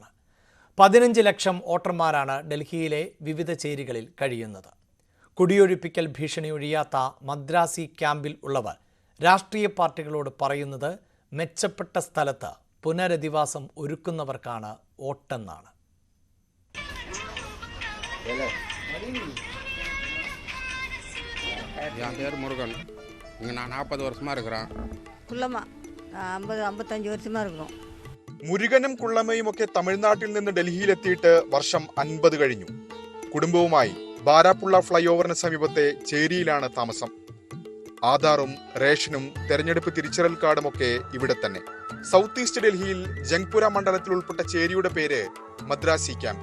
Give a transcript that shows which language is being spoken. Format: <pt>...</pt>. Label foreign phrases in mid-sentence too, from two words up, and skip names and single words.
<ml>15 ലക്ഷം വോട്ടർമാരാണ് ഡൽഹിയിലെ വിവിധ ചേരികളിൽ കഴിയുന്നത്. കുടിയൊഴിപ്പിക്കൽ ഭീഷണി ഒഴിയാത്ത മദ്രാസി ക്യാമ്പിൽ ഉള്ളവർ രാഷ്ട്രീയ പാർട്ടികളോട് പറയുന്നത് മെച്ചപ്പെട്ട സ്ഥലത്ത് പുനരധിവാസം ഒരുക്കുന്നവർക്കാണ് വോട്ടെന്നാണ്.</ml> <ta>என் பேர் முருகன். இங்கே நான் 40 வருஷமாக இருக்கிறேன். குள்ளமா 55 வருஷமாக இருக்கிறோம்.</ta> <ml>മുരുകനും കുള്ളമ്മയും ഒക്കെ തമിഴ്നാട്ടിൽ നിന്ന് ഡൽഹിയിലെത്തിയിട്ട് വർഷം 50 കഴിഞ്ഞു. കുടുംബവുമായി ബാരാപ്പുള്ള ഫ്ലൈ ഓവറിന് സമീപത്തെ ചേരിയിലാണ് താമസം. ആധാറും റേഷനും തെരഞ്ഞെടുപ്പ് തിരിച്ചറിയൽ കാർഡുമൊക്കെ ഇവിടെ തന്നെ. സൗത്ത് ഈസ്റ്റ് ഡൽഹിയിൽ ജംഗ്പുര മണ്ഡലത്തിൽ ഉൾപ്പെട്ട ചേരിയുടെ പേര് മദ്രാസി ക്യാമ്പ്.</ml>